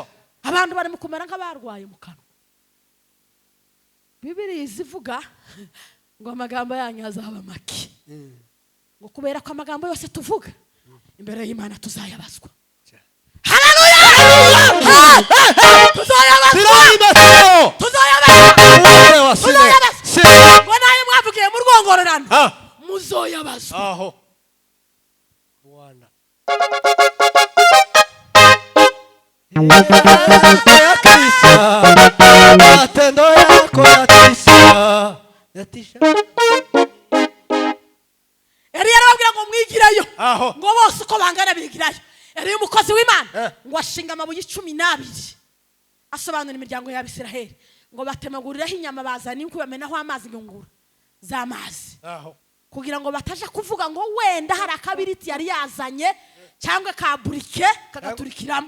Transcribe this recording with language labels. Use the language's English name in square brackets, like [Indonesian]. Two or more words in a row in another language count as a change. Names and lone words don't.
[Kinyarwanda] Abantu bari mu kumera nk'abarwaye mu kanwa. Bibiliya izivuga ngo amagambo yanyu azaba make, ngo kubera ko amagambo yose tuvuga imbere y'Imana tuzayabazwa. Haleluya! Tuzayabazwa. [Rundi] Ngo naye mwavugiye mu rwongororano muzoyabazwa. [Swahili] Bwana matendo yako yatisha. [Kinyarwanda] Eliya arababwira ngo mwigireyo ngo bose uko bangana bigirayo. Eliya umukozi w'Imana ngo ashinga amabuye 12 asobanura imiryango y'Abisiraheli ngo batemaguriraho inyama bazana inkwi bamenaho amazi ngungura z'amazi kugira ngo bataje kuvuga ngo wenda hari akabiriti yari yazanye cyangwa kaburike kagaturikiramo.